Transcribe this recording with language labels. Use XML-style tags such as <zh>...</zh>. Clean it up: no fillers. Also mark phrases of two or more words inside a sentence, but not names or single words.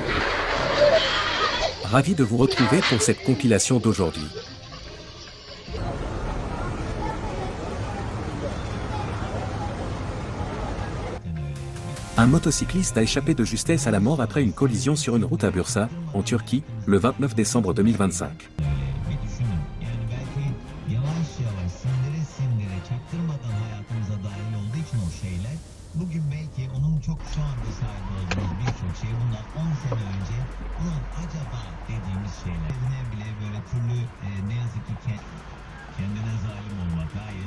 <fr>Ravi de vous retrouver pour cette compilation d'aujourd'hui. Un motocycliste a échappé de justesse à la mort après une collision sur une route à Bursa, en Turquie, le 29 décembre 2025.</fr> <tr>Bugün belki onun çok şu anda sahip olduğumuz birçok şey bundan 10 sene önce ulan acaba dediğimiz şeyler. Bile böyle türlü ne yazık ki kendine zalim olmak, hayır.</tr>